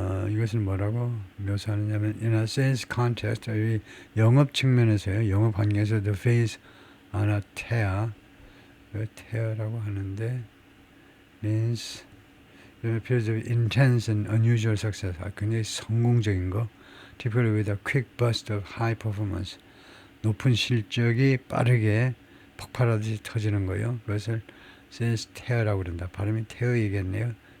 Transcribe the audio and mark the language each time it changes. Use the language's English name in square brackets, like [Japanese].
[Korean] 이것은 뭐라고 묘사하느냐면 [English] in a sales context, [Korean] 이 영업 측면에서요. [English] 영업 환경에서 the phase on a tear, [Korean] tear라고 하는데 [English] means periods of intense and unusual success, [Korean] 굉장히 성공적인 거, [English] typically with a quick burst of high performance, [Korean] 높은 실적이 빠르게 폭발하듯이 터지는 거요. 그것을 sales tear라고 그런다. 발음이 tear이겠네요.